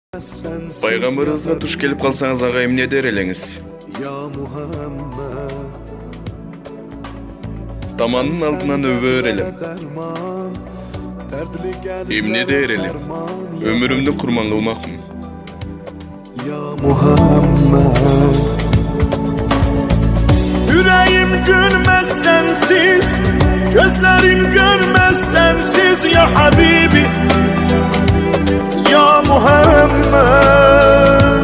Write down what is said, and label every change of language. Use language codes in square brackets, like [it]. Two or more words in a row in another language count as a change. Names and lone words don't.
[ky] Пайгамбарыбызга туш келип калсаңыз ага эмне дер элеңиз? Таманын алдынан өбөр элем. Эмне дер элем? Өмүрүмдү курман кылмакмын. [tr] Yüreğim gülmez sensiz, gözlerim görmez sensiz [ar] يا حبيبي يا محمد.